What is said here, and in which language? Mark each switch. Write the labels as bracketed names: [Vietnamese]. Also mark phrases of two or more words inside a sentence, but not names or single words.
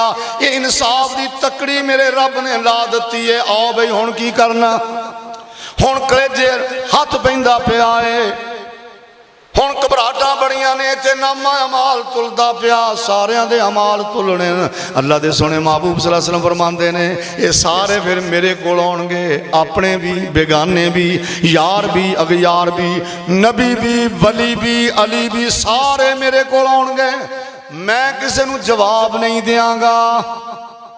[Punjabi] اے انصاف دی تکڑی میرے رب نے لا دی ہے. آؤ بھائی ہن کی کرنا، ہن کلیجے ہتھ پیندا پیا ہے، ہن گھبراہٹاں بڑیاں نے، ایتھے نامہ اعمال تلدا پیا، ساریاں دے اعمال تلنے. اللہ دے سوہنے محبوب [Arabic] صلى الله عليه وسلم [Punjabi] فرماندے نے اے سارے پھر میرے کول آؤنگے، اپنے وی بیگانے وی، یار وی اغیار وی، نبی وی ولی وی علی وی، سارے میرے کول آؤنگے. میں کسی نوں جواب نہیں دیواں گا.